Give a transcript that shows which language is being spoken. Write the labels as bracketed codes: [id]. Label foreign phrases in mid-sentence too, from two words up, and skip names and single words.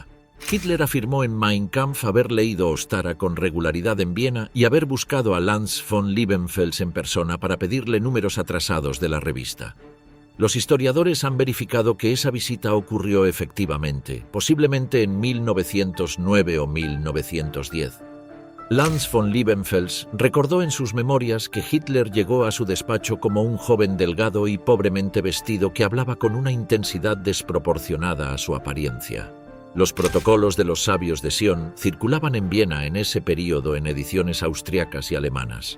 [es] Hitler afirmó en Mein Kampf haber leído Ostara con regularidad en Viena y haber buscado a Lanz von Liebenfels en persona para pedirle números atrasados de la revista. Los historiadores han verificado que esa visita ocurrió efectivamente, posiblemente en 1909 o 1910. Lanz von Liebenfels recordó en sus memorias que Hitler llegó a su despacho como un joven delgado y pobremente vestido que hablaba con una intensidad desproporcionada a su apariencia. Los protocolos de los sabios de Sion circulaban en Viena en ese período en ediciones austriacas y alemanas.